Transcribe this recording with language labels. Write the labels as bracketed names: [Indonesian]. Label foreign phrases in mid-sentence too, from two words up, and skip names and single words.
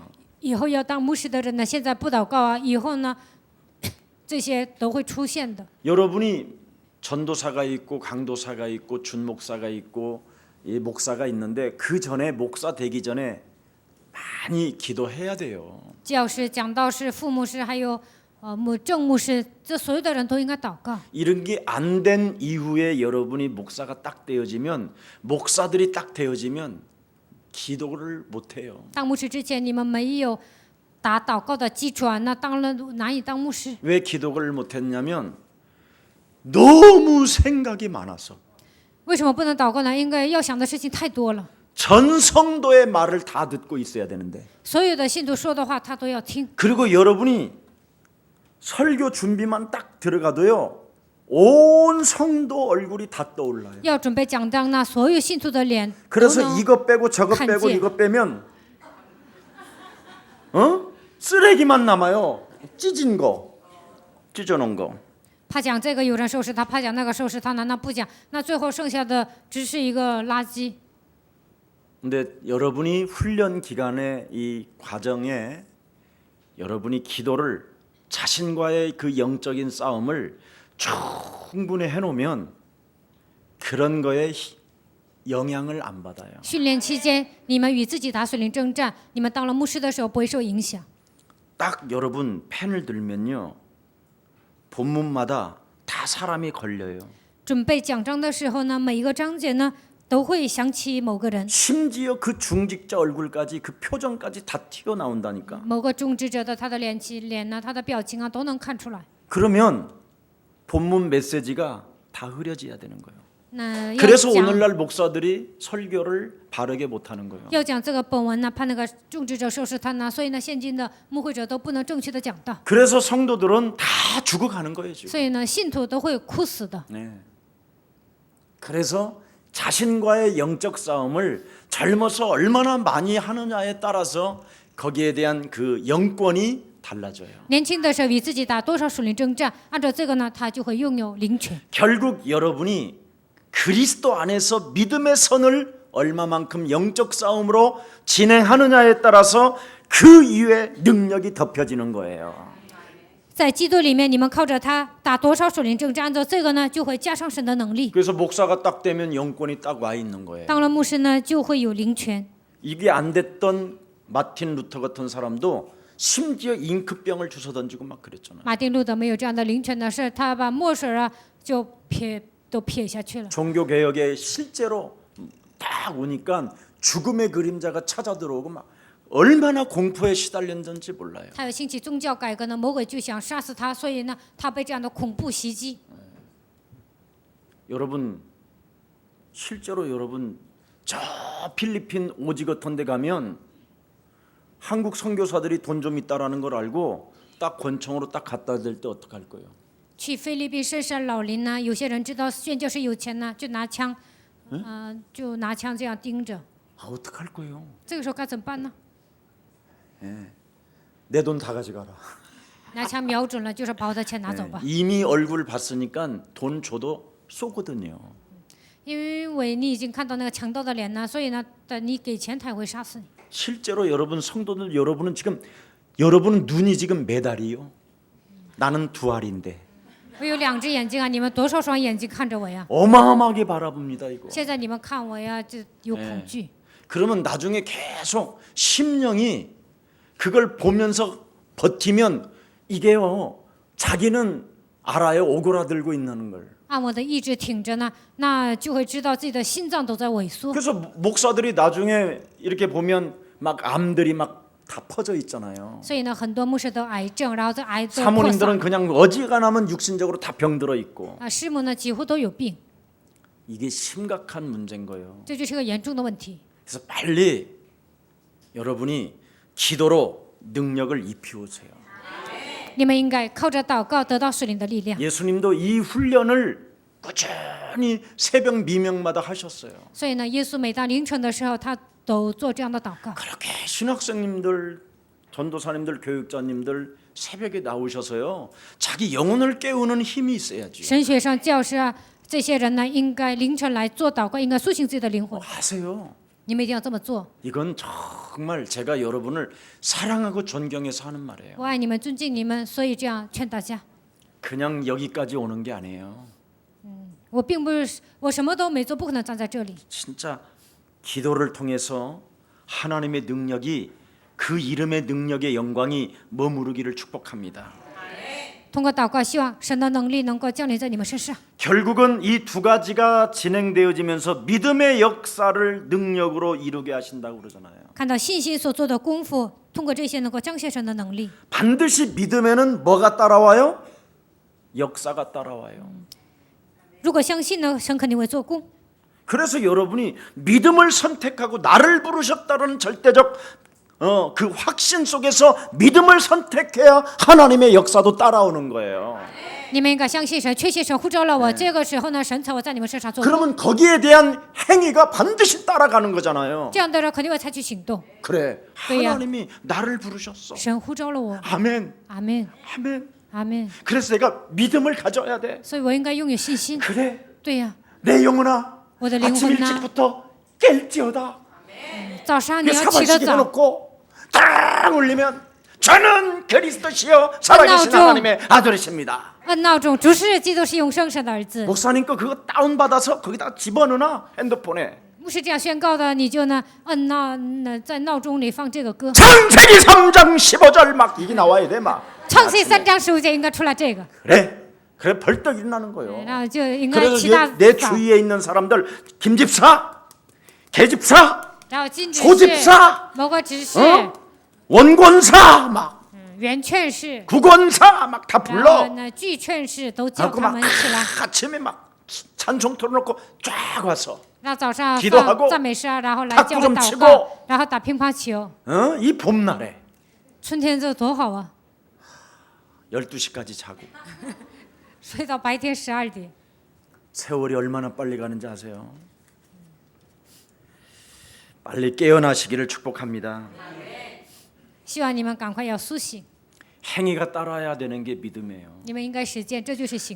[Chinese] 以后要当牧师的人呢，现在不祷告啊，以后呢，这些都会出现的。 [Korean] 여러분이 전도사가 있고 강도사가 있고 준목사가 있고 이 목사가 있는데 그 전에 목사 되기 전에 많이 기도해야 돼요. [Chinese] 教师、讲道士、副牧师，还有正牧师，这所有的人都应该祷告。 [Korean] 이런 게 안 된 이후에 여러분이 목사가 딱 되어지면 목사들이 딱 되어지면 기도를 못 해요. [Chinese] 当牧师之前，你们没有打祷告的基础啊，那当然难以当牧师。 [Korean] 왜 기도를 못 했냐면 너무 생각이 많아서 [Chinese] 为什么不能祷告呢？因为要想的事情太多了， [Korean] 전 성도의 말을 다 듣고 있어야 되는데 [Chinese] 所有的信徒说的话他都要听。 [Korean] 그리고 여러분이 설교 준비만 딱 들어가도요 온 성도 얼굴이 다 떠올라요. [Chinese] 要准备讲章呢，所有信徒的脸都 [Korean] 그래서 [Chinese] 能 [Korean] 이거 빼고 저거 빼고 간지. 이거 빼면 쓰레기 쓰레기만 남아요. 찢은 거, 찢어놓은 거. [Chinese] 他讲这个有人收拾他，他讲那个收拾他，难道不讲？那最后剩下的只是一个垃圾。 [Korean] 근데 여러분이 훈련 기간의 이 과정에 여러분이 기도를 자신과의 그 영적인 싸움을 충분히 해놓으면 그런 거에 영향을 안 받아요. [Chinese] 训练期间，你们与自己打属灵征战，你们当了牧师的时候不会受影响。 [Korean] 딱 여러분 펜을 들면요, 본문마다 다 사람이 걸려요. [Chinese] 准备讲章的时候呢，每一个章节呢都会想起某个人， [Korean] 심지어 그 중직자 얼굴까지 그 표정까지 다 튀어나온다니까. [Chinese] 某个种植者的他的脸呢，他的表情啊都能看出来。 [Korean] 그러면 본문 메시지가 다 흐려져야 되는 거예요. [Chinese] 那 [Korean] 그래서 오늘날 목사들이 설교를 바르게 못하는 거예요. [Chinese] 要讲这个本文呢，怕那个种植者收拾他呢，所以呢，现今的牧会者都不能正确的讲道， [Korean] 그래서 성도들은 다 죽어가는 거예요 지금. [Chinese] 所以呢，信徒都会哭死的。 [Korean] 네. 그래서 자신과의 영적 싸움을 젊어서 얼마나 많이 하느냐에 따라서 거기에 대한 그 영권이 달라져요. [Chinese] 年轻的时候与自己打多少属灵征战，按照这个呢，他就会拥有灵权。 [Korean] 결국 여러분이 그리스도 안에서 믿음의 선을 얼마만큼 영적 싸움으로 진행하느냐에 따라서 그 이후에 능력이 덮여지는 거예요. [Chinese] 在基督里面，你们靠着他打多少属灵征战，按照这个呢，就会加上神的能力。 [Korean] 그래서 목사가 딱 되면 영권이 딱 와 있는 거예요. [Chinese] 当了牧师呢，就会有灵权。 [Korean] 이게 안 됐던 마틴 루터 같은 사람도 심지어 잉크병을 주워 던지고 막 그랬잖아요. [Chinese] 马丁路德没有这样的灵权的事，他把墨水啊就都撇下去了。 [Korean] 종교 개혁에 실제로 딱 오니까 죽음의 그림자가 찾아 들어오고 막 얼마나 공포에 시달렸는지 몰라요. [Chinese] 他有兴起宗教改革呢，魔鬼就想杀死他，所以呢，他被这样的恐怖袭击。 [Korean] 여러분 실제로 여러분 저 필리핀 오지 같은 데 가면 한국 선교사들이 돈 좀 있다라는 걸 알고 딱 권총으로 딱 갖다 댈 때 어떡할 거예요? [Chinese] 去菲律宾深山老林呢，有些人知道宣教士有钱呢，就拿枪，就拿枪这样盯着。 [Korean] 아 어떡할 거예요? [Chinese] 这个时候该怎么办呢？ [Korean] 내 돈 다 가져가라. [Chinese] 拿枪瞄准了，就是把我的钱拿走吧。 [Korean] 이미 얼굴 봤으니까 돈 줘도 쏘거든요. [Chinese] 因为你已经看到那个强盗的脸呢，所以呢，等你给钱他也会杀死你。 [Korean] 실제로 여러분 성도들 여러분은 지금 여러분은 눈이 지금 몇 알이요? 나는 두 알인데 [Chinese] 我有两只眼睛啊，你们多少双眼睛看着我呀？ [Korean] 어마어마하게 바라봅니다 이거. [Chinese] 现在你们看我呀，就有恐惧。 [Korean] 그러면 나중에 계속 심령이 그걸 보면서 버티면 이게요 자기는 알아요 오그라들고 있는 걸. [Chinese] 按我的意志挺着呢，那就会知道自己的心脏都在萎缩。 [Korean] 그래서 목사들이 나중에 이렇게 보면 막 암들이 막 다 퍼져 있잖아요. [Chinese] 所以呢，很多牧师都癌症，然后这癌症扩 [Korean] 사모님들은 [Chinese] 散。 [Korean] 그냥 어지간하면 육신적으로 다 병들어 있고 [Chinese] 啊，师母呢几乎都有病， [Korean] 이게 심각한 문제인 거예요. [Chinese] 这就是个严重的问题。 [Korean] 그래서 빨리 여러분이 기도로 능력을 입히우세요. [Chinese] 你们应该靠着祷告得到属灵的力量。 [Korean] 예수님도 이 훈련을 꾸준히 새벽 미명마다 하셨어요. [Chinese] 所以呢，耶稣每当凌晨的时候，他都做这样的祷告。 [Korean] 그렇게 신학생님들, 전도사님들, 교육자님들 새벽에 나오셔서요. 자기 영혼을 깨우는 힘이 있어야지. [Chinese] 神学上教师啊，这些人呢，应该凌晨来做祷告，应该苏醒自己的灵魂。 [Korean] 하세요. [Chinese] 你们一定要这么做。 [Korean] 이건 정말 제가 여러분을 사랑하고 존경해서 하는 말이에요. [Chinese] 我爱你们，尊敬你们，所以这样劝大家。 [Korean] 그냥 여기까지 오는 게 아니에요. [Chinese] 我并不是，我什么都没做，不可能站在这里。 [Korean] 진짜 기도를 통해서 하나님의 능력이 그 이름의 능력의 영광이 머무르기를 축복합니다. [Chinese] 通过祷告，希望神的能力能够降临在你们身上。 [Korean] 결국은 이 두 가지가 진행되어지면서 믿음의 역사를 능력으로 이루게 하신다고 그러잖아요. [Chinese] 看到信心所做的功夫，通过这些能够彰显神的能力。 [Korean] 반드시 믿음에는 뭐가 따라와요? 역사가 따라와요. [Chinese] 如果相信呢，神肯定会做工。 [Korean] 그래서 여러분이 믿음을 선택하고 나를 부르셨다는 절대적 그 확신 속에서 믿음을 선택해야 하나님의 역사도 따라오는 거예요. [Chinese] 你们应该相信神，确信神呼召了我。这个时候呢，神才会在你们身上做工。 [Korean] 그러면 거기에 대한 행위가 반드시 따라가는 거잖아요. [Chinese] 这样的人肯定会采取行动。 [Korean] 그래, 그래야. 하나님이 나를 부르셨어. [Chinese] 神呼召了我， [Korean] 아멘, [Chinese] 阿门， [Korean] 아멘. [Chinese] 阿门。 [Korean] 그래서 내가 믿음을 가져야 돼. [Chinese] 所以我应该拥有信心。 [Korean] 그래, [Chinese] 对呀， [Korean] 내 영혼아, [Chinese] 我的灵 [Korean] 아침 [Chinese] 魂呐， [Korean] 일찍부터 깰지어다. [Chinese] 早上你 [Korean] 그 [Chinese] 要起得 [Korean] 사발시계 [Chinese] 早， [Korean] 해놓고 딱 울리면 저는 그리스도시여 살아계신 끝나죠. 하나님의 아들이십니다. [Chinese] 按闹钟，主是基督是永生神的儿子。 [Korean] 목사님 거 그거 다운받아서 거기다 집어넣어놔 핸드폰에. [Chinese] 牧师这样宣告的，你就呢在闹钟里放这个歌。 [Korean] 창세기 3장 15절 막 이게 나와야 돼 막. [Chinese] 创世3章15节应该出来这个， [Korean] 그래 벌떡 일어나는 거예요. [Chinese] 然后就应该 [Korean] 그래서 [Chinese] 起大 [Korean] 내 [Chinese] 早。 [Korean] 주위에 있는 사람들 김집사, 개집사, [Chinese] 然后金执 [Korean] 소집사 [Chinese] 事、某个执事、 [Korean] 어? 원권사 막 [Chinese] 原劝士， [Korean] 국원사 막 다 [Chinese] 然后 [Korean] 불러. [Chinese] 呢剧劝士都叫 [Korean] 하고 [Chinese] 他 [Korean] 막 [Chinese] 们起来。 [Korean] 아침에 막 찬송 틀어놓고 쫙 와서 [Chinese] 然后早上 [Korean] 기도하고 [Chinese] 放赞美诗啊，然后来 [Korean] 탁구 [Chinese] 教会 [Korean] 좀 [Chinese] 祷 [Korean] 치고 [Chinese] 告，然后打乒乓球。 [Korean] 이 봄날에 [Chinese] 春天这多好啊， [Korean] 12시까지 자고 [Chinese] 睡到白天12点。 [Korean] 세월이 얼마나 빨리 가는지 아세요? 빨리 깨어나시기를 축복합니다. [Chinese] 希望你们赶快要苏醒， [Korean] 행위가 따라야 되는 게 믿음이에요. [Chinese] 你们应该实践，这就是行动。